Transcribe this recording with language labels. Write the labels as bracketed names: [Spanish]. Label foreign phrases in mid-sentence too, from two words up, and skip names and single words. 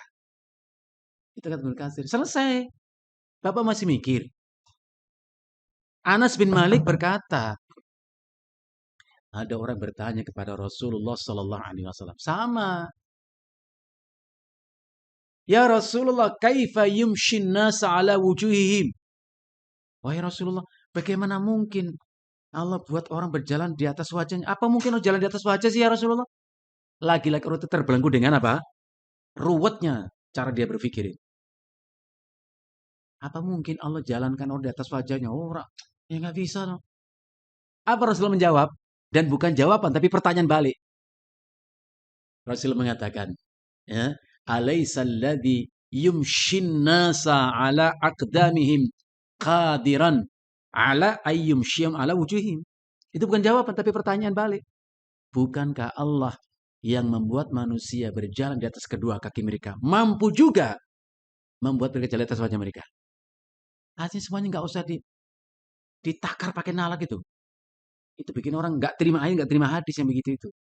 [Indonesian] Itu kata Ibnu Katsir. Selesai. Bapak masih mikir. Anas bin Malik berkata, ada orang bertanya kepada Rasulullah [Arabic] صلى الله عليه وسلم, [Indonesian] sama. [Arabic] يا رسول الله، كيف يمشي الناس على وجوههم? [Indonesian] Wahai Rasulullah, bagaimana mungkin Allah buat orang berjalan di atas wajahnya? Apa mungkin orang jalan di atas wajah sih [Arabic] يا رسول الله? [Indonesian] Lagi-lagi orang itu terbelenggu dengan apa? Ruwetnya cara dia berpikir. Apa mungkin Allah jalankan orang di atas wajahnya? Orang, ya nggak bisa. No. Apa Rasulullah menjawab? Dan bukan jawaban, tapi pertanyaan balik. Rasul mengatakan, ya, [Arabic] أليس الذي يمشي الناس على أقدامهم قادرا على أن يمشيهم على وجوههم. [Indonesian] Itu bukan jawaban, tapi pertanyaan balik. Bukankah Allah yang membuat manusia berjalan di atas kedua kaki mereka mampu juga membuat mereka jalan di atas wajah mereka? Artinya semuanya nggak usah ditakar pakai nalar gitu. Itu bikin orang nggak terima ayat, nggak terima hadis yang begitu itu.